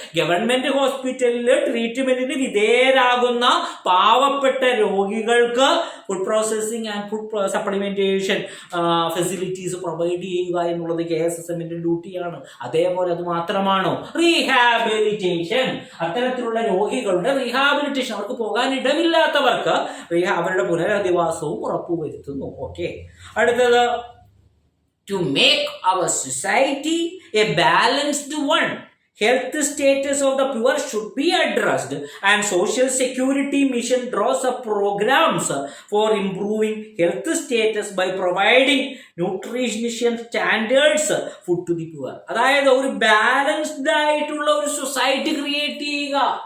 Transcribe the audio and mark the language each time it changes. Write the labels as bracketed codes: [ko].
[ml] Government ഹോസ്പിറ്റലിൽ ട്രീറ്റ്മെന്റിന് വിധേയരാകുന്ന പാവപ്പെട്ട രോഗികൾക്ക് food processing and food supplementation facilities provide ചെയ്യുക എന്നുള്ളത് KSSMന്റെ ഡ്യൂട്ടിയാണ്. അതേപോലെ അത് മാത്രമാണോ? റീഹാബിലിറ്റേഷൻ. അത്തരത്തിലുള്ള രോഗികളുടെ റീഹാബിലിറ്റേഷൻ, അവർക്ക് പോകാൻ ഇടമില്ലാത്തവർക്ക് അവരുടെ പുനരധിവാസവും ഉറപ്പുവരുത്തുന്നു. ഓക്കെ, അടുത്തത് [en] to make our society a balanced one. Health status of the poor should be addressed, and Social Security Mission draws up programs for improving health status by providing nutrition standards food to the poor. [ml] അതായത് ഒരു balanced ആയിട്ടുള്ള ഒരു society create ചെയ്യുക.